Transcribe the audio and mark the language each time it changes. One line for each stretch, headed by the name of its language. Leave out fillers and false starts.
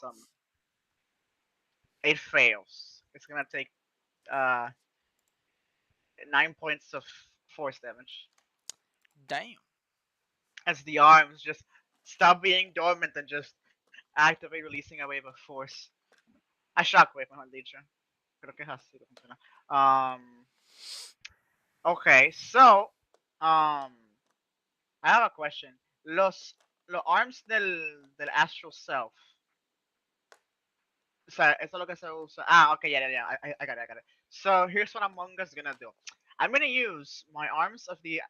English: summon. It fails. It's gonna take 9 points of force damage. Damn. As the arms just stop being dormant and just activate, releasing a wave of force. A shockwave,
Spanish: mejor dicho. Creo que es así que funciona. Okay, so I have a question. Los arms del astral self. O sea, eso es lo que se usa.
English: Okay, yeah. I got it. So here's what Among Us is gonna do. I'm gonna use my arms of the.